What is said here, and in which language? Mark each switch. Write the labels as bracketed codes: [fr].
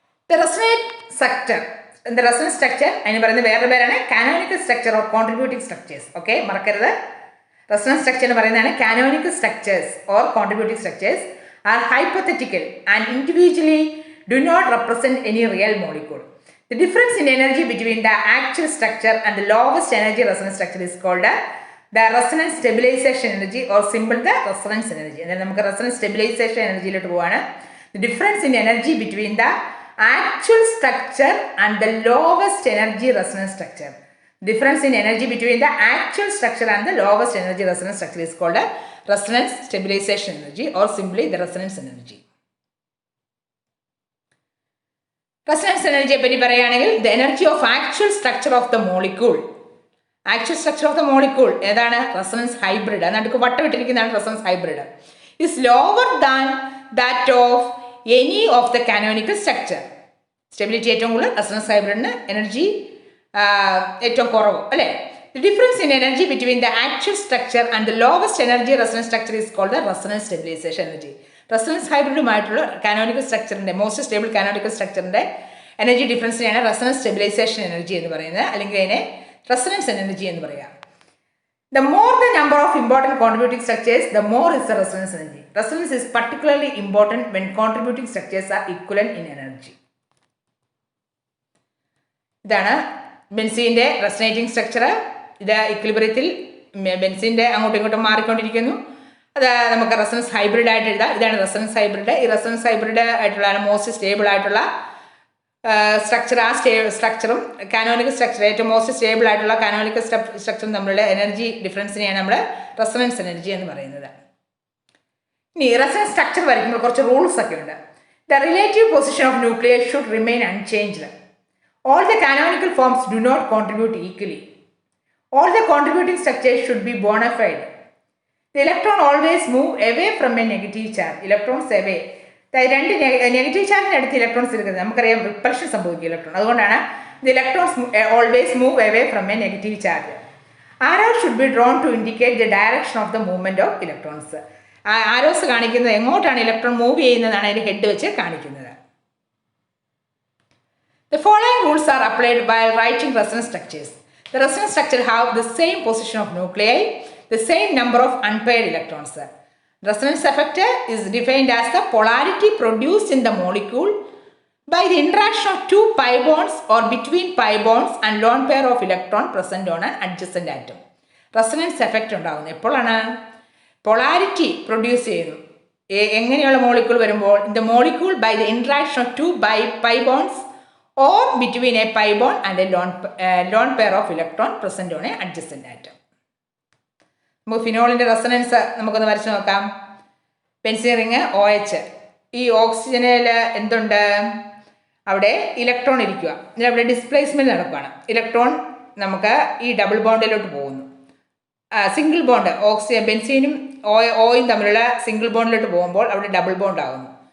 [en] The resonance structure [ml] അതിന് പറയുന്നത് വേറെ പേരാണ് [en] Canonical structure or contributing structures. [ml] Okay, മറക്കരുത്. [en] resonance structure [ml] എന്ന് പറയുന്നതാണ് [en] Canonical structures or contributing structures are hypothetical and individually do not represent any real molecule. The difference in energy between the actual structure and the lowest energy resonance structure is called the resonance stabilization energy or symbol the resonance energy. [ml] എന്നാൽ നമുക്ക് resonance stabilisation എനർജിയിലോട്ട് പോവാണ്. [en] The difference in energy between the actual structure and the lowest energy resonance structure. Difference in energy between the actual structure and the lowest energy resonance structure is called a resonance stabilization energy or simply the resonance energy. Resonance energy [ml] പറ്റി പറയുകയാണെങ്കിൽ [en] the energy of actual structure of the molecule. Actual structure of the molecule [ml] ഏതാണ്? [en] Resonance hybrid. [ml] നടുക്ക് വട്ടമിട്ടിരിക്കുന്നതാണ് resonance hybrid. [en] is lower than that of any of the canonical structure. [ml] Stability ഏറ്റവും കൂടുതൽ resonance ഹൈബ്രിഡിന്, energy ഏറ്റവും കുറവ് അല്ലേ. [en] The difference in energy between the actual structure and the lowest energy resonance structure is called the resonance stabilization energy. [ml] Resonance ഹൈബ്രിഡുമായിട്ടുള്ള canonical സ്ട്രക്ചറിൻ്റെ most stable canonical സ്ട്രക്ചറിൻ്റെ energy ഡിഫറൻസിനെയാണ് resonance stabilisation energy എന്ന് പറയുന്നത്, അല്ലെങ്കിൽ അതിനെ resonance energy എന്ന് പറയാം. [en] The more the number of important contributing structures, the more is the resonance energy. Resonance is particularly important when contributing structures are equivalent in energy. [ml] ഇതാണ് ബെൻസീൻ്റെ റെസൊണേറ്റിംഗ് structure. ഇത് ഇക്വിലിബ്രിയത്തിൽ ബെൻസീൻ്റെ അങ്ങോട്ടും ഇങ്ങോട്ടും മാറിക്കൊണ്ടിരിക്കുന്നു. അത് നമുക്ക് റെസൊണൻസ് ഹൈബ്രിഡ് ആയിട്ട് എഴുതാം. ഇതാണ് റെസൊണൻസ് ഹൈബ്രിഡ്. ഈ റെസൊണൻസ് ഹൈബ്രിഡ് ആയിട്ടുള്ള മോസ്റ്റ് സ്റ്റേബിൾ ആയിട്ടുള്ള സ്ട്രക്ചർ, ആ സ്ട്രക്ചറും കാനോണിക്കൽ സ്ട്രക്ചർ ഏറ്റവും മോസ്റ്റ് സ്റ്റേബിൾ ആയിട്ടുള്ള കാനോണിക്കൽ സ്ട്രക്ചറും തമ്മിലുള്ള എനർജി ഡിഫറൻസിനെയാണ് നമ്മൾ റെസൊണൻസ് എനർജി എന്ന് പറയുന്നത്. ഇനി റെസൊണൻസ് സ്ട്രക്ചർ വരയ്ക്കുമ്പോൾ കുറച്ച് റൂൾസ് ഒക്കെ ഉണ്ട്. [en] The relative position of nucleus should remain unchanged. All the canonical forms do not contribute equally. All the contributing structures should be bona fide. The electron always move away from a negative charge. Electrons away. [ml] രണ്ട് negative ചാർജിന് അടുത്ത് electrons എടുക്കുന്നത് നമുക്കറിയാം repulsion സംഭവിക്കും electron. അതുകൊണ്ടാണ് [en] The electrons always move away from a negative charge. Arrows should be drawn to indicate the direction of the movement of electrons. [ml] Arrows കാണിക്കുന്നത് എങ്ങോട്ടാണ് electron move ചെയ്യുന്നതാണ് അതിന്റെ ഹെഡ് വെച്ച് കാണിക്കുന്നത്. [en] The following rules are applied while writing resonance structures. The resonance structure have the same position of nuclei, the same number of unpaired electrons. Resonance effect is defined as the polarity produced in the molecule by the interaction of two pi bonds or between pi bonds and lone pair of electron present on an adjacent atom. Resonance effect [ml] ഉണ്ടാകുന്നത് എപ്പോഴാണ്? Polarity produce ചെയ്യുന്നു. എങ്ങനെയുള്ള molecule വരുമ്പോൾ [en] the molecule by the interaction of two pi bonds or between a pi bond and a lone pair of electron present on an adjacent atom. [ml] നമുക്ക് ഫിനോളിൻ്റെ resonance നമുക്കൊന്ന് വരച്ച് നോക്കാം. Benzene ring OH. ഈ ഓക്സിജനിൽ എന്തുണ്ട്? അവിടെ ഇലക്ട്രോൺ ഇരിക്കുക. അവിടെ ഡിസ്പ്ലേസ്മെൻറ്റ് നടക്കുകയാണ്. ഇലക്ട്രോൺ നമുക്ക് ഈ ഡബിൾ ബോണ്ടിലോട്ട് പോകുന്നു. സിംഗിൾ ബോണ്ട് ബെൻസീനും ഓയും തമ്മിലുള്ള സിംഗിൾ ബോണ്ടിലോട്ട് പോകുമ്പോൾ അവിടെ ഡബിൾ ബോണ്ട് ആകുന്നു.